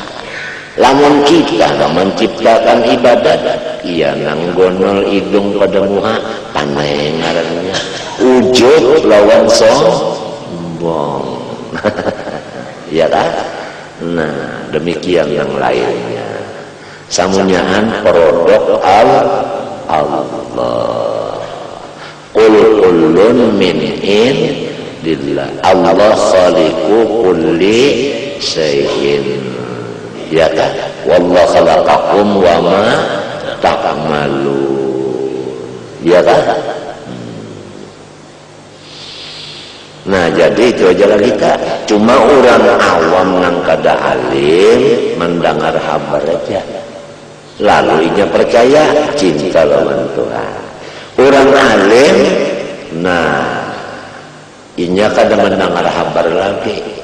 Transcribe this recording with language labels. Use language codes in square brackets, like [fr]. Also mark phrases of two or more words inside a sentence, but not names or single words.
[bjn] Lamun kita menciptakan ibadat, iya nanggonol hidung pada muha, panai ngarannya. Ujub lawan sombong. Ya kan? Nah, demikian yang lainnya. Samunyaan produk Allah. [ar] قل كل من عند الله. الله خالق كل شيء. [bjn] Ya kan? [ar] والله خلقكم وما تعملون. [bjn] Ya kan? Nah, jadi itu aja lah kita. Cuma orang awam yang kada alim mendengar kabar aja. Lalu inya percaya cinta lawan Tuhan. Orang alim, nah inya kada mendengar kabar lagi.